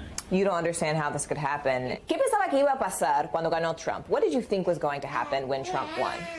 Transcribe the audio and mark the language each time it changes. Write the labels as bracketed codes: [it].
[en] You don't understand how this could happen. [es] ¿Qué pensaba que iba a pasar cuando ganó Trump? [en] What did you think was going to happen when Trump won?